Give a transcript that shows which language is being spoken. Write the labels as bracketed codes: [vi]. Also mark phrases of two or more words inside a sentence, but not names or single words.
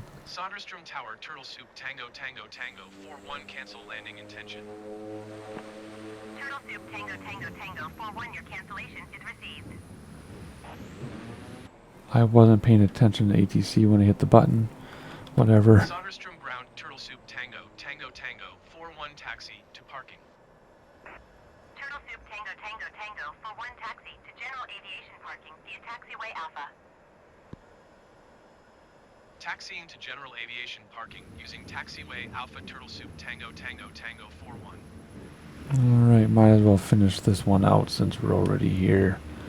[en] Sonderstrom Tower Turtlesoup Tango Tango Tango 41 cancel landing intention. Turtlesoup Tango Tango Tango, 41, your cancellation is received. I wasn't paying attention to ATC when I hit the button. Whatever. Sonderstrom Ground Turtlesoup Tango Tango Tango 41 taxi to parking. Turtlesoup Tango Tango Tango, 41 taxi to general aviation parking via taxiway Alpha. Taxiing to general aviation parking using taxiway Alpha Turtlesoup Tango Tango Tango 41. Alright, might as well finish this one out since we're already here.